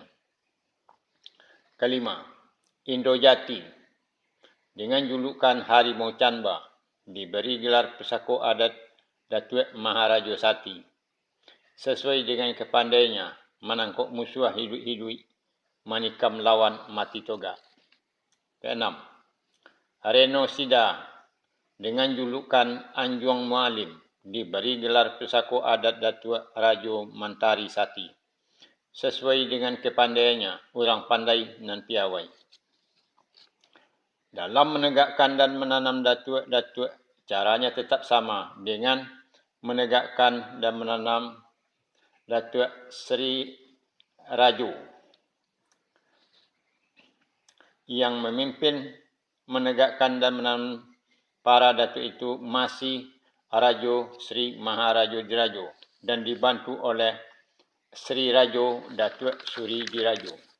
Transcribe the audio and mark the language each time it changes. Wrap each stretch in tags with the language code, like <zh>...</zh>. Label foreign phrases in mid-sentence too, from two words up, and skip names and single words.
<id>5. Indojati dengan julukan Harimau Canba diberi gelar pesako adat Datuk Maharajo Sati sesuai dengan kepandaiannya, menangkap musuh hidup-hidup, menikam lawan mati toga. 6. Reno Sida dengan julukan Anjuang Mualim diberi gelar pesako adat Datuk Rajo Mantari Sati sesuai dengan kepandaiannya, orang pandai nan piawai. Dalam menegakkan dan menanam datuk-datuk, caranya tetap sama dengan menegakkan dan menanam Datuk Sri Rajo yang memimpin menegakkan dan menanam para datuk itu masih Rajo Sri Maharajo Dirajo dan dibantu oleh Sri Rajo Datuk Suri Dirajo.</id>